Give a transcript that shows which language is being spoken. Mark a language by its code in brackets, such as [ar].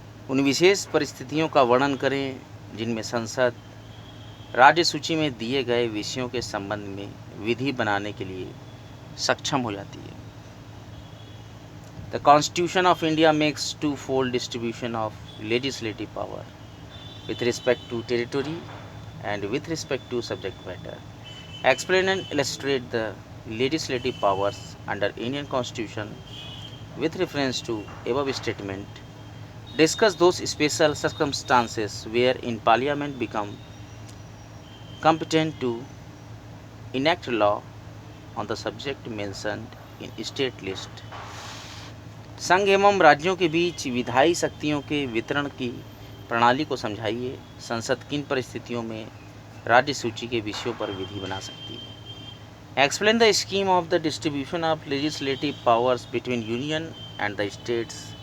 [hi] उन विशेष परिस्थितियों का वर्णन करें जिनमें संसद राज्य सूची में दिए गए विषयों के संबंध में विधि बनाने के लिए सक्षम हो जाती है। [en] The constitution of India makes twofold distribution of legislative power with respect to territory and with respect to subject matter. Explain and illustrate the legislative powers under Indian Constitution with reference to above statement. Discuss those special circumstances wherein Parliament become competent to enact law on the subject mentioned in state list. [hi] संघ एवं राज्यों के बीच विधायी शक्तियों के वितरण की प्रणाली को समझाइए। संसद किन परिस्थितियों में राज्य सूची के विषयों पर विधि बना सकती है। [en] Explain the scheme of the distribution of legislative powers between union and the states.